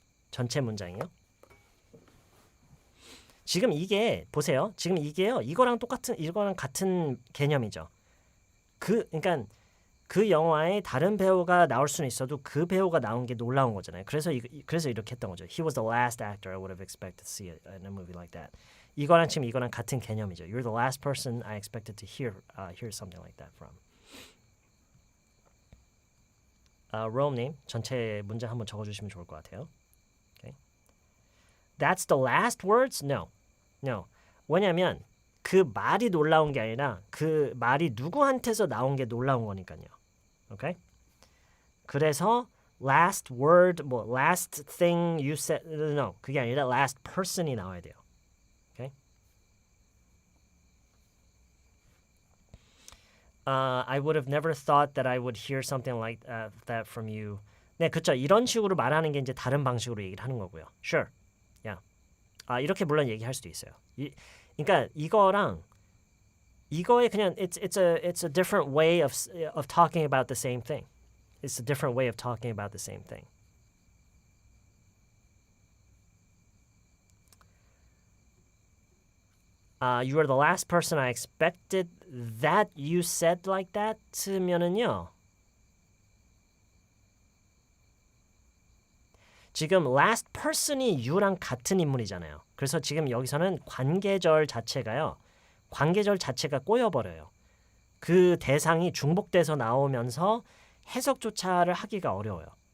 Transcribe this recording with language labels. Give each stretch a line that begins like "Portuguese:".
Korean: 전체 문장이요? 지금 이게 보세요. 지금 이게요. 이거랑 같은 개념이죠. 그러니까 그 영화에 다른 배우가 나올 수는 있어도 그 배우가 나온 게 놀라운 거잖아요. 그래서 이렇게 했던 거죠.
English: He was the last actor I would have expected to see in a movie like that.
Korean: 이거랑 같은 개념이죠.
English: You're the last person I expected to hear something like that from.
Korean: Rome님 전체 문장 한번 적어주시면 좋을 것 같아요.
English: Okay. That's the last words? No.
Korean: 왜냐하면 그 말이 놀라운 게 아니라 그 말이 누구한테서 나온 게 놀라운 거니까요.
English: Okay? 그래서 last word, last thing you said, no,
Korean: 그게 아니라
English: last person이 나와야 돼요. Okay? I would have never thought that I would hear something like that from you.
Korean: 네, 그렇죠. 이런 식으로 말하는 게 이제 다른 방식으로 얘기를 하는 거고요.
English: Sure. Yeah.
Korean: 이렇게 물론 얘기할 수도 있어요. 그러니까 이거에 그냥
English: it's a different way of talking about the same thing. It's a different way of talking about the same thing. You are the last person I expected that you said like that면은요.
Korean: 지금 last person이 you랑 같은 인물이잖아요. 그래서 지금 여기서는 관계절 자체가 꼬여버려요. 그 대상이 중복돼서 나오면서 해석조차를 하기가 어려워요.